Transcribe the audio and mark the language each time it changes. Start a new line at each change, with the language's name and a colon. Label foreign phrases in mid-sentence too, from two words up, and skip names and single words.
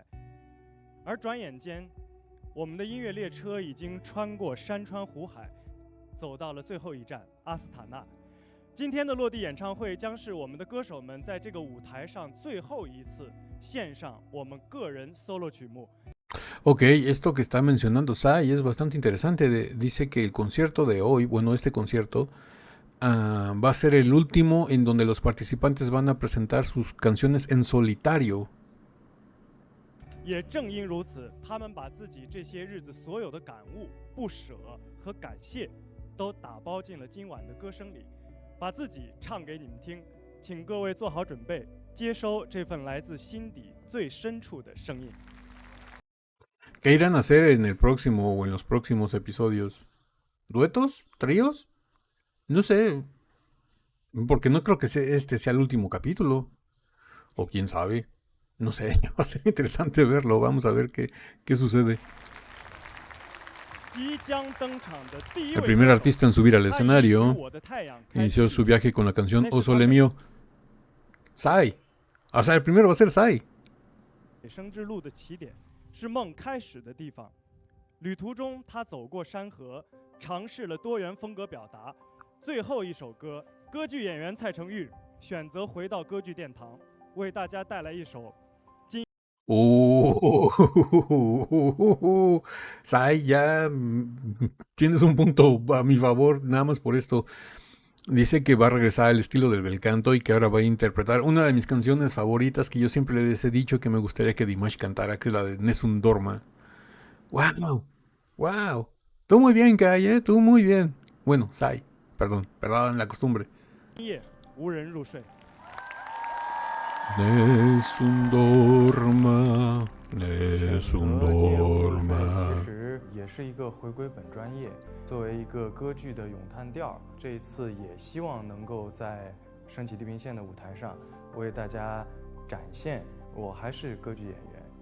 Chinese: 而转眼间，我们的音乐列车已经穿过山川湖海，走到了最后一站阿斯塔纳。今天的落地演唱会将是我们的歌手们在这个舞台上最后一次献上我们个人 solo 曲目。
Spanish: Ok, esto que está mencionando Sai es bastante interesante. Dice que el concierto de hoy, bueno, este concierto, va a ser el último en donde los participantes van a presentar sus canciones en solitario.
Chinese: 也正因如此，他们把自己这些日子所有的感悟、不舍和感谢，都打包进了今晚的歌声里，把自己唱给你们听。请各位做好准备，接收这份来自心底最深处的声音。
Spanish: ¿Qué irán a hacer en el próximo o en los próximos episodios? ¿Duetos? ¿Tríos? No sé. Porque no creo que este sea el último capítulo. O quién sabe. No sé. Va a ser interesante verlo. Vamos a ver qué sucede. El primer artista en subir al escenario inició su viaje con la canción O Sole Mío. Sai. O sea, el primero va a ser Sai.
Chinese: 是梦开始的地方。旅途中，他走过山河，尝试了多元风格表达。最后一首歌，歌剧演员蔡成玉选择回到歌剧殿堂，为大家带来一首。
Spanish: Sai, ya tienes un punto a mi favor, nada más por esto. Dice que va a regresar al estilo del bel canto y que ahora va a interpretar una de mis canciones favoritas que yo siempre les he dicho que me gustaría que Dimash cantara, que es la de Nessun Dorma. ¡Wow! ¡Wow! Tú muy bien, Kai, tú muy bien. Bueno, Sai, perdón, la costumbre. Nessun Dorma. Es un
Chinese: 选择借物水
Spanish: Dorma.
Chinese: 其实也是一个回归本专业。作为一个歌剧的咏叹调，这一次也希望能够在升起地平线的舞台上，为大家展现我还是歌剧演员。